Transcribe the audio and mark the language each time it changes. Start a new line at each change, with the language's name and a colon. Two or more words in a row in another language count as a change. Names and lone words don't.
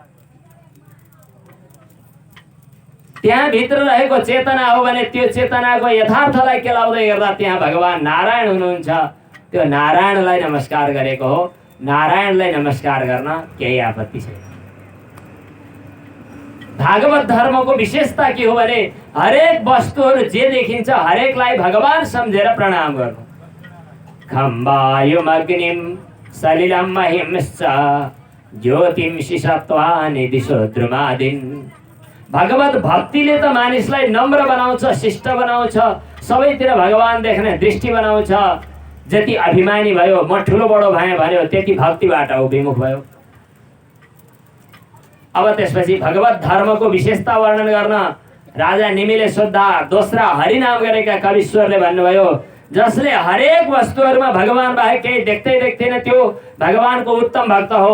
Nepali: त्यहाँ भित्र रहेको चेतना हो भने त्यो चेतनाको यथार्थलाई केलाउँदै गर्दा त्यहाँ भगवान नारायण हुनुहुन्छ। त्यो नारायणलाई नमस्कार गरेको हो। नारायणलाई नमस्कार गर्न केही आपत्ति छैन। भागवत धर्मको विशेषता के हो भने हरेक वस्तुहरू जे देखिन्छ हरेकलाई भगवान सम्झेर प्रणाम गर्नु।
Sanskrit: खं वायुम अग्निम सलिलम महिंश्च ज्योतिंषि सत्त्वानि दिशो द्रुमादिन्।
Nepali: भगवत भक्तिले त मानिसलाई नम्र बनाउँछ, शिष्ट बनाउँछ, सबैतिर भगवान देख्ने दृष्टि बनाउँछ। जति अभिमानी भयो, म ठुलो बडो भएँ भन्यो, त्यति भक्तिबाट ऊ विमुख भयो। अब त्यसपछि भगवत धर्मको विशेषता वर्णन गर्न राजा निमिले सोद्धा दोस्रा हरिनाम गरेका कविश्वरले भन्नुभयो, जसले हरेक वस्तुहरूमा भगवान बाहेक केही देख्दै देख्दैन त्यो भगवानको उत्तम भक्त हो।